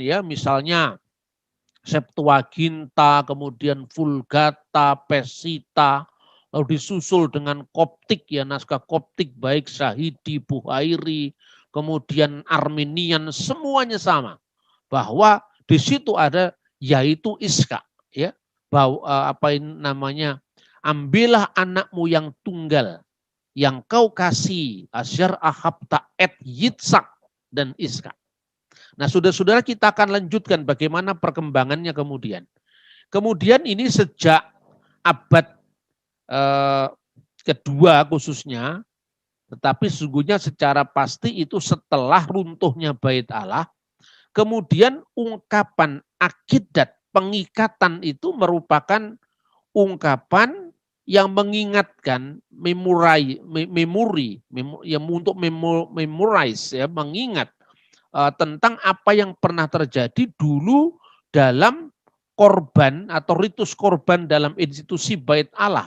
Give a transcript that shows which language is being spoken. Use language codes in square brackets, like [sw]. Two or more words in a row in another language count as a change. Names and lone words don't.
[id] ya, misalnya Septuaginta, kemudian Vulgata, Pesita, lalu disusul dengan Koptik ya, naskah Koptik baik Syahidi, Buhairi, kemudian Armenian, semuanya sama, bahwa di situ ada yaitu Ishak ya, bahwa ambillah anakmu yang tunggal yang kau kasih, [he] אשר אהבת את יצחק [id] dan Ishak. Nah, saudara-saudara, kita akan lanjutkan bagaimana perkembangannya kemudian. Kemudian ini sejak abad kedua khususnya, tetapi sesungguhnya secara pasti itu setelah runtuhnya Bait Allah, kemudian ungkapan akidat, pengikatan itu merupakan ungkapan yang mengingatkan memori yang untuk memorize ya, mengingat tentang apa yang pernah terjadi dulu dalam korban atau ritus korban dalam institusi Bait Allah.